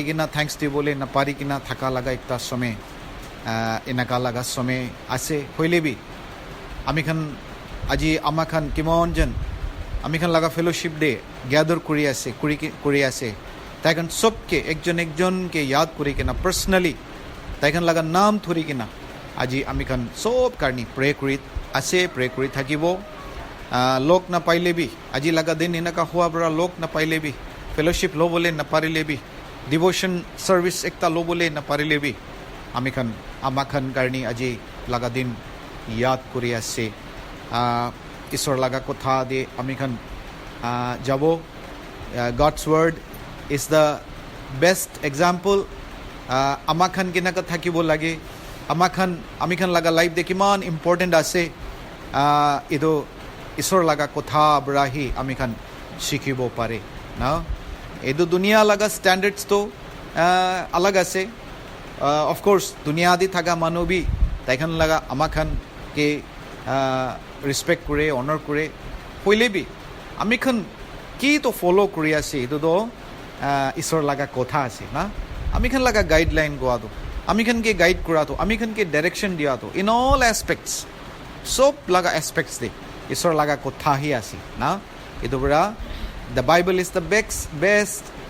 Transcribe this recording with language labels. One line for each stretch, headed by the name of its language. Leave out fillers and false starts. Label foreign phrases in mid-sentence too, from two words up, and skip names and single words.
Naga Pidgin: কিনা থ্যাঙ্কস দি বলে না পারি কিনা থাকা লাগা একটা সময় এনেকা লাগা সময় আছে হইলে বি আমি খান আজি আমা খান কিমনজন আমি খান লাগা ফেলোশিপ ডে গ্যাদার করি আছে তাইখান সবকে একজনকে ইয়াদ করি কিনা পার্সোনালি তাইখান লাগা নাম ধরি কিনা আজি আমি খান সব কারণে প্রে করি আছে প্রে করি থাকিব লোক না পাইলে বি আজি লাগা দিন এনেকা হওয়া বড় লোক না পাইলে বি ফেলোশিপ লো বলে না পারিলে বি
English: devotion service
Naga Pidgin: একটা লো বলে না পারিলে বি আমি খান আমা খান কারণে আজি লাগা দিন ইয়াদ করি আছে ঈশ্বর লাগা কথা দে আমি খান যাব
English: God's word is the best example
Naga Pidgin: আমা খান কেনেকা থাকিব লাগে আমি খান লাগা লাইফ দে কিমান ইম্পৰ্টেণ্ট আছে এইটো ঈশ্বৰ লাগা কথা বৰাহি আমি খান শিকিব পাৰে না এইটো দুনিয়া লাগা ষ্টেণ্ডাৰ্ডছ তো আলাগ আছে
English: of course
Naga Pidgin: দুনিয়া দি থাকা মানুহ বি তাইখান লাগা আমা খানকে ৰেচপেক্ট কৰে অনাৰ কৰে হইলে বি আমি খান কি তো ফলো কৰি আছে এইটো তো ঈশ্বৰ লাগা কথা আছে না আমি খান লাগা গাইডলাইন গোৱাটো আমি খানকে গাইড কৰাটো আমি খানকে ডাইৰেকশ্যন দিয়াটো
English: in all aspects
Naga Pidgin: সব লাগা এছপেক্টছ দে ঈশ্বৰ লাগা কথাহি আছে না এইটো পৰা
English: the Bible is the best